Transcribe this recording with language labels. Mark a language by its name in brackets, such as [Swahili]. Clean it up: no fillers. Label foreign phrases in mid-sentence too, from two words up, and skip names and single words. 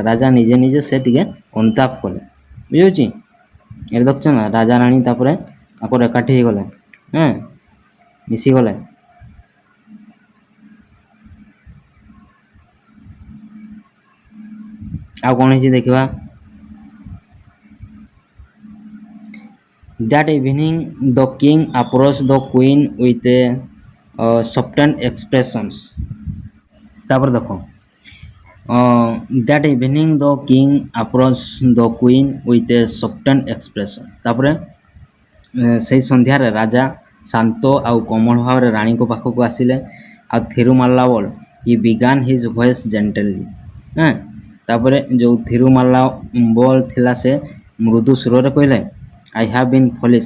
[Odia] ରାଜା ନିଜେ ନିଜେ ସେ ଟିକେ ଅନୁତାପ କଲେ, ବୁଝୁଛି। ଏଠି ଦେଖୁଛ ନା, ରାଜା ରାଣୀ ତାପରେ ତାଙ୍କର ଏକାଠି ହେଇଗଲେ, ମିଶିଗଲେ। ଆଉ କ'ଣ ହେଇଛି ଦେଖିବା। [English] That evening the king approached the queen with a softened expressions। [Odia] ତାପରେ ଦେଖ, [English] that evening the king approached the queen with a softened expression। [Odia] ତାପରେ ସେହି ସନ୍ଧ୍ୟାରେ ରାଜା ଶାନ୍ତ ଆଉ କୋମଳ ଭାବରେ ରାଣୀଙ୍କ ପାଖକୁ ଆସିଲେ। [English] ଆଉ Thirumallaval he began his voice gently. [Odia] ତାପରେ ଯେଉଁ ଥିରୁମାଲ୍ଲାବଲ ଥିଲା, ସେ ମୃଦୁ ସୁରରେ କହିଲେ, [English] I have been foolish.